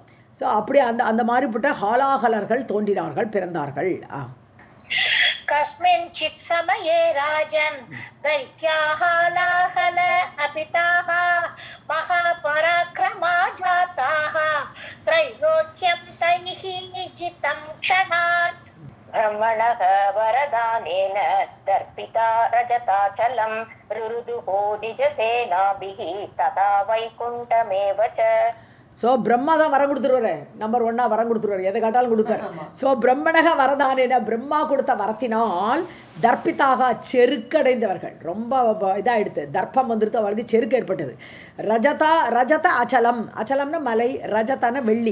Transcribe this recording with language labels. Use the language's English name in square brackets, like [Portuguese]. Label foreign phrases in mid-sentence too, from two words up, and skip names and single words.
[Tamil] ஸோ அப்படி அந்த மாதிரிப்பட்ட ஹாலாகலர்கள் தோன்றினார்கள், பிறந்தார்கள். [Sanskrit] कस्मिंश्चित् समये राजन् दैत्याः हालाहल अभिधाः महापराक्रमाः जाताः त्रैलोक्यं तैः जितं क्षणात्. ब्रह्मणः वरदानेन दर्पिता रजताचलं रुरुदुः निजसेनाभिः तथा वैकुण्ठमेव च. [Tamil] ஸோ பிரம்மா தான் வரம் கொடுத்துருவாரு, நம்பர் 1 வரம் கொடுத்துருவாரு, எதை காட்டாலும் கொடுப்பார். ஸோ [Sanskrit] ब्रह्मणः वरदानेन, [Tamil] பிரம்மா கொடுத்த வரத்தினால் தர்ப்பித்தாக செருக்கடைந்தவர்கள், ரொம்ப இதாகிடுது, தர்ப்பம் வந்துடுத்து, அவருக்கு செருக்கு ஏற்பட்டது. [Sanskrit] रजत अचलम्, [Tamil] அச்சலம்னா மலை, ரஜத்தான வெள்ளி.